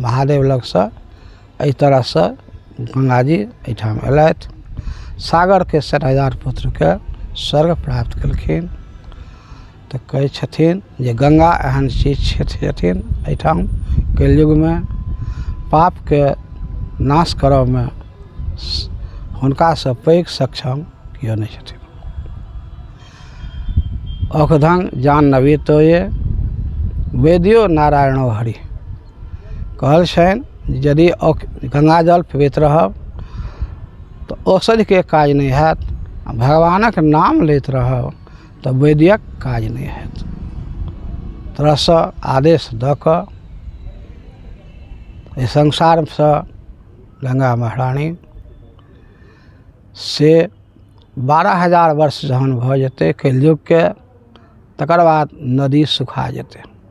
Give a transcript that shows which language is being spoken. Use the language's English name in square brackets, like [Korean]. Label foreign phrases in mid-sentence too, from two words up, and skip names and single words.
[Maithili] महादेव लगसँ एहि तरहसँ गंगा जी एहिठाम अयलथि, सागर के 60,000 पुत्रके स्वर्ग प्राप्त केलखिन। तऽ कहै छथिन जे गंगा एहन चीज छथिन एहिठाम कलयुगमे पापके नाश करबमे हुनकासँ पैघ सक्षम केओ नहि छथिन। [Sanskrit] औखधं जाह्नवी तोये वेदियो नारायणो हरि। [Maithili] कहल छनि यदि गंगा जल पीबैत रहब तऽ औषधिके काज नहि हैत, भगवानक नाम लैत रहब तऽ वैद्यक काज नहि हैत। तरहसँ आदेश दऽ कऽ एहि संसारसँ गंगा महारानी से 12,000 वर्ष जहन भऽ जेतै कलयुगके, तकर बाद नदी सुखा जेतै।